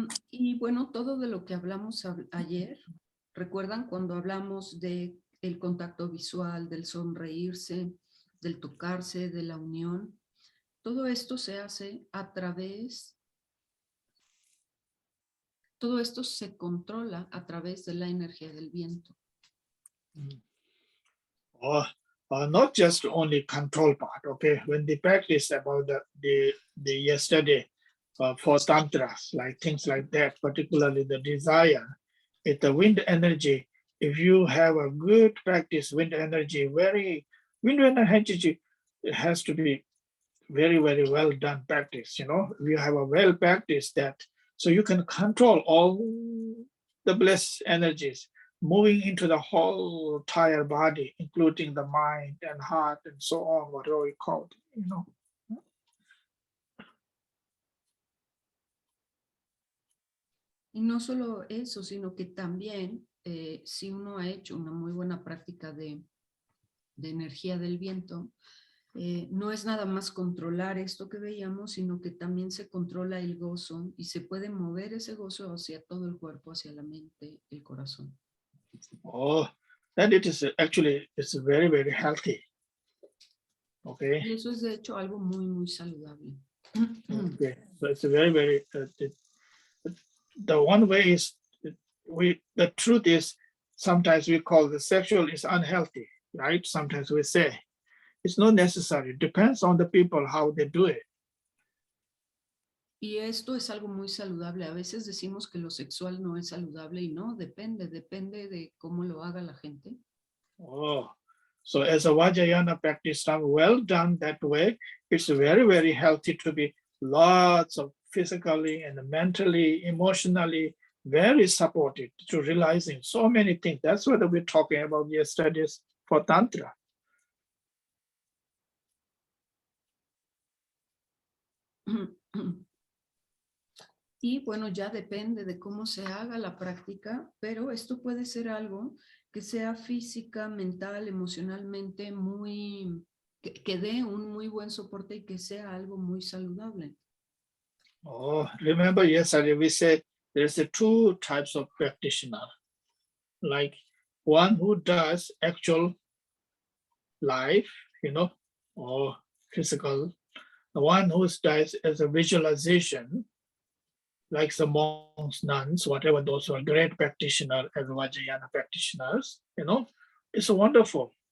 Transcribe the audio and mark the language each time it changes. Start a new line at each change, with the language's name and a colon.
Spanish: Y bueno, todo de lo que hablamos ayer, ¿recuerdan cuando hablamos de el contacto visual, del sonreírse, del tocarse, de la unión? Todo esto se hace a través, todo esto se controla a través de la energía del viento.
English: Not just only control part, okay? When the practice about the yesterday for tantras, like things like that, particularly the desire, it's the wind energy. If you have a good practice, wind energy, wind energy, it has to be very, very well done practice, you know. You have a well practiced that, so you can control all the blessed energies moving into the whole entire body, including the mind and heart and so on, whatever we call it, you know.
Spanish: Y no solo eso, sino que también si uno ha hecho una muy buena práctica de energía del viento, no es nada más controlar esto que veíamos, sino que también se controla el gozo y se puede mover ese gozo hacia todo el cuerpo, hacia la mente, el corazón.
English: Oh, then it is actually, it's very, very healthy. Okay.
Spanish: Y eso es de hecho algo muy, muy saludable.
English: Okay, so it's a very, very, the one way is, the truth is, sometimes we call the sexual is unhealthy, right? Sometimes we say, it's not necessary. It depends on the people, how they do it.
Spanish: Y esto es algo muy saludable. A veces decimos que lo sexual no es saludable y no, depende de cómo lo haga la gente.
English: Oh, so as a Vajrayana practice, well done that way, it's very, very healthy to be lots of physically and mentally, emotionally, very supported to realizing so many things. That's what we're talking about yesterday's for Tantra.
Spanish: Y bueno, ya depende de cómo se haga la práctica, pero esto puede ser algo que sea física, mental, emocionalmente que dé un muy buen soporte y que sea algo muy saludable.
English: Oh, remember yesterday we said there's two types of practitioner, like one who does actual life, you know, or physical, the one who does as a visualization, like the monks, nuns, whatever, those who are great practitioners as Vajrayana practitioners, you know, it's wonderful.